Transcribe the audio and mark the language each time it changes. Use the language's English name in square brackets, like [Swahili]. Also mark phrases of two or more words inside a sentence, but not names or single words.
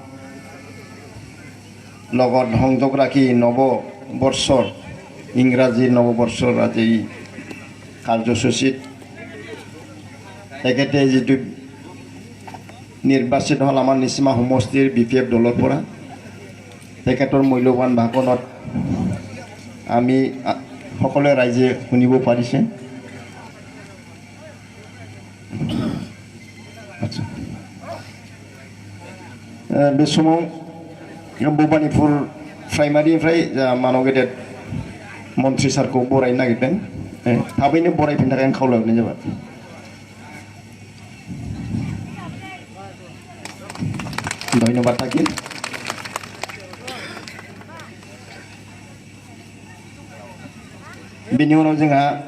[Assamese] লগত সংযোগ ৰাখি নৱবৰ্ষৰ ইংৰাজী নৱবৰ্ষৰ আজি কাৰ্যসূচীত তেখেতে যিটো নিৰ্বাচিত হ'ল আমাৰ নিচিমা সমষ্টিৰ BPF দলৰ পৰা তেখেতৰ মূল্যৱান ভাষণত আমি সকলোৱে ৰাইজে শুনিব পাৰিছে [Bodo] बे समाव भबानिपुर प्राइमारिनिफ्राय मानव गेदेर मन्त्रि सारखौ बरायनो नागिरदों थाबैनो बरायफिननो थाखाय आं खावलायहरनाय जाबाय धन्यबाद थाकिल बेनि उनाव जोंहा